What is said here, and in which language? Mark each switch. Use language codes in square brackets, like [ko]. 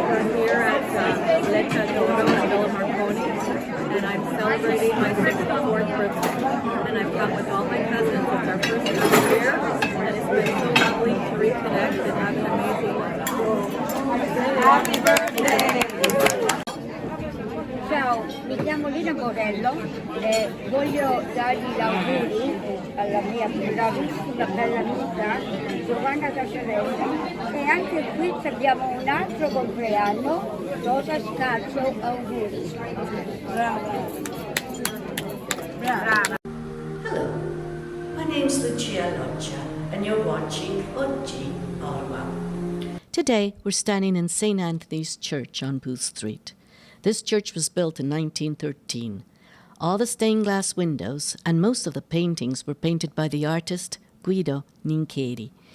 [en] We're here at Letta D'Oro in Villa Marconi, and I'm celebrating my 64th birthday. And I've come with all my cousins. It's our first time here, and it's been so lovely to reconnect and have an amazing Happy birthday! [it] Ciao, mi chiamo Lina Morello e voglio dargli gli auguri alla mia bravissima bella amica Giovanna Castrucci e anche qui abbiamo un altro compleanno, Rosa Scalzo, auguri. Brava. [en] Hello, my name's Lucia Noccia and you're watching Oggi Ottawa. Today, we're standing in St. Anthony's Church on Booth Street. This church was built in 1913. All the stained glass windows and most of the paintings were painted by the artist Guido Nincheri.